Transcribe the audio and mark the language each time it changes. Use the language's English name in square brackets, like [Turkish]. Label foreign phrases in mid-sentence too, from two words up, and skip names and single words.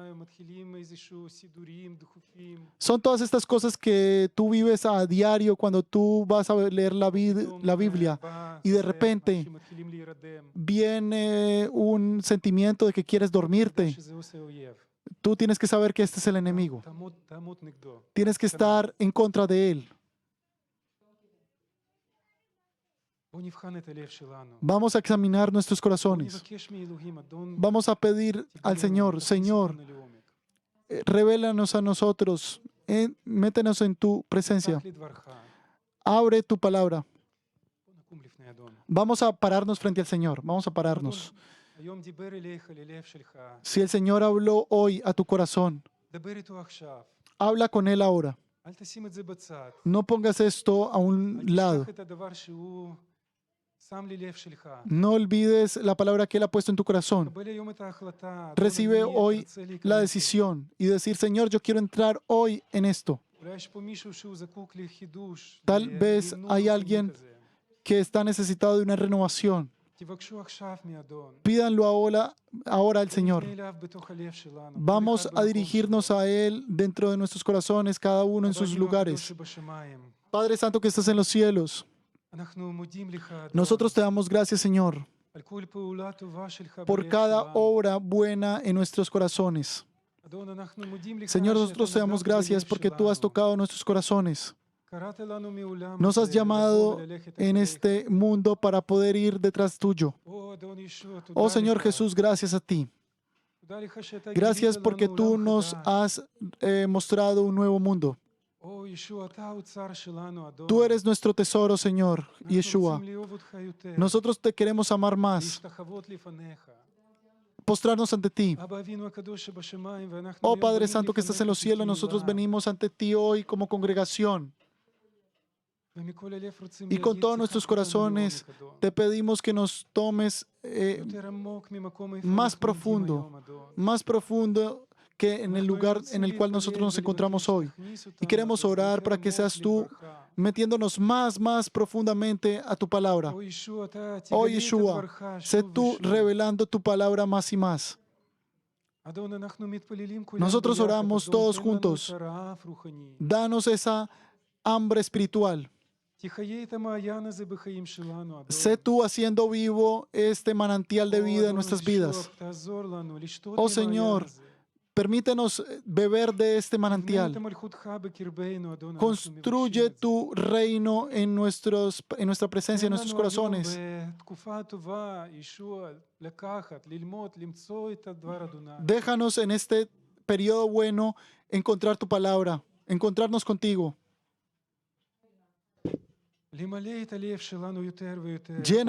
[Spanish] Son todas estas cosas que tú vives a diario cuando tú vas a leer la Biblia y de repente viene un sentimiento de que quieres dormirte. Tú tienes que saber que este es el enemigo. Tienes que estar en contra de él. [Hebrew] בואו נבחן את הלב שלנו. [Spanish] Vamos a examinar nuestros [Hebrew] בואו [Spanish] corazones. [Hebrew] נבקש מאלוהים, אדון, [Spanish] Vamos a pedir al Señor, [Hebrew] תכניס [Spanish] Señor, [Hebrew] אותנו לעומק. [Spanish] revélanos a nosotros, métenos en tu presencia, [Hebrew] פתח לדברך. [Spanish] abre tu palabra. [Hebrew] בואו נקום לפני אדון. [Spanish] Vamos a pararnos frente al Señor, vamos a pararnos. [Hebrew] היום דיבר אליך, ללב שלך. [Spanish] Si el Señor habló hoy a tu corazón, [Hebrew] דבר איתו עכשיו. [Spanish] habla con Él ahora. [Hebrew] אל תשים את זה בצד. [Spanish] No pongas esto a un [Hebrew] אל [Spanish] lado. [Hebrew] תשכח את הדבר שהוא שם ללב שלך. [Spanish] No olvides la palabra que Él ha puesto en tu corazón. [Hebrew] קבל היום את ההחלטה. אדון, [Spanish] Recibe [Hebrew] אני [Spanish] hoy [Hebrew] ארצה להיכנס [Spanish] la [Hebrew] לזה. [Spanish] decisión y decir, Señor, yo quiero entrar hoy en esto. [Hebrew] אולי יש פה מישהו שהוא זקוק לחידוש. [Spanish] Tal vez [Hebrew] לנעול [Spanish] hay [Hebrew] פנימי [Spanish] alguien [Hebrew] כזה. [Spanish] Que está necesitado de una renovación. [Hebrew] תבקשו עכשיו מאדון. [Spanish] Pídanlo ahora al Señor. [Hebrew] נפנה אליו בתוך הלב שלנו. [Spanish] Vamos [Hebrew] כל אחד [Spanish] a [Hebrew] במקום [Spanish] dirigirnos [Hebrew] שלו. [Spanish] a Él dentro de nuestros corazones, cada uno en [Hebrew] אבא [Spanish] sus [Hebrew] אבינו הקדוש [Spanish] lugares. [Hebrew] שבשמיים, [Spanish] Padre Santo que estás en los cielos, [Hebrew] אנחנו מודים לך, אדון, [Spanish] nosotros te damos gracias, Señor, [Hebrew] על כל פעולה טובה שלך [Spanish] por [Hebrew] בלב [Spanish] cada [Hebrew] שלנו. [Spanish] obra buena en nuestros corazones. [Hebrew] אדון, אנחנו מודים לך [Spanish] Señor, [Hebrew] שאתה [Spanish] nosotros te damos [Hebrew] נגעת [Spanish] gracias [Hebrew] בלב [Spanish] porque tú has [Hebrew] שלנו. [Spanish] tocado nuestros corazones. [Hebrew] קראת לנו מעולם [Spanish] Nos has [Hebrew] הזה לבוא [Spanish] llamado [Hebrew] וללכת [Spanish] en [Hebrew] אחריך. [Spanish] este mundo para poder ir detrás tuyo. [Hebrew] או, אדון ישוע, תודה [Spanish] Oh Señor [Hebrew] לך. [Spanish] Jesús, gracias a ti. [Hebrew] תודה לך שאתה [Spanish] Gracias [Hebrew] גילית [Spanish] porque [Hebrew] לנו [Spanish] tú [Hebrew] עולם [Spanish] nos [Hebrew] חדש. [Spanish] has mostrado un nuevo mundo. [Hebrew] או, ישוע, אתה האוצר שלנו, אדון. [Spanish] Tú eres nuestro tesoro, Señor, [Hebrew] אנחנו Yeshua. רוצים לאהוב אותך יותר. [Spanish] Nosotros te queremos amar más, [Hebrew] להשתחוות לפניך. [Spanish] postrarnos ante ti. [Hebrew] אבא אבינו הקדוש שבשמיים, ואנחנו [Spanish] Oh [Hebrew] היום [Spanish] Padre [Hebrew] באים [Spanish] Santo que estás en los [Hebrew] לפניך [Spanish] cielos, nosotros [Hebrew] כקהילה. [Spanish] venimos ante ti hoy como congregación [Hebrew] ומכל הלב רוצים [Spanish] y con [Hebrew] להגיד, [Spanish] todos [Hebrew] שיחת [Spanish] nuestros [Hebrew] אותנו [Spanish] corazones [Hebrew] לעומק, אדון. [Spanish] te pedimos que nos tomes [Hebrew] יותר עמוק ממקום איפה [Spanish] más [Hebrew] אנחנו עומדים [Spanish] profundo, [Hebrew] היום, אדון. [Spanish] más profundo que en el [Hebrew] אנחנו [Spanish] lugar [Hebrew] רוצים [Spanish] en el cual [Hebrew] להתפלל [Spanish] nosotros nos encontramos [Hebrew] ולבקש [Spanish] hoy. [Hebrew] שתכניס [Spanish] Y [Hebrew] אותנו, [Spanish] queremos [Hebrew] אדון, [Spanish] orar [Hebrew] יותר [Spanish] para que [Hebrew] עמוק [Spanish] seas tú [Hebrew] לדברך. [Spanish] metiéndonos más profundamente a tu palabra. [Hebrew] או ישוע, אתה [Spanish] Oh [Hebrew] תגלה את Yeshua, דברך [Spanish] sé [Hebrew] שוב [Spanish] tú [Hebrew] ושוב. [Spanish] revelando tu palabra más y más. [Hebrew] אדון, אנחנו מתפללים כולנו [Spanish] Nosotros [Hebrew] ביחד, [Spanish] oramos [Hebrew] אדון, [Spanish] todos [Hebrew] תן לנו [Spanish] juntos. [Hebrew] את הרעב רוחני. [Spanish] Danos esa hambre espiritual. [Hebrew] תחיה את המעיין הזה בחיים שלנו, אדון. [Spanish] Sé tú haciendo vivo este manantial de [Hebrew] או, [Spanish] vida en [Hebrew] אדון, [Spanish] nuestras [Hebrew] ישוע, [Spanish] vidas. [Hebrew] תעזור לנו לשתות [Spanish] Oh [Hebrew] מהמעיין [Spanish] Señor, [Hebrew] הזה. [Spanish] permítenos beber de este [Hebrew] תבנה את [Spanish] manantial. [Hebrew] מלכותך בקרבנו, אדון, אנחנו מבקשים [Spanish] Construye [Hebrew] את זה. [Spanish] tu reino en nuestra presencia, en [Hebrew] תן [Spanish] nuestros [Hebrew] לנו [Spanish] corazones. [Hebrew] היום בתקופה הטובה, ישוע, לקחת, ללמוד, למצוא את הדבר אדוני. [Spanish] Déjanos en este periodo bueno encontrar tu palabra, encontrarnos contigo. [Hebrew] למלא את הלב שלנו יותר ויותר. [Spanish] Llena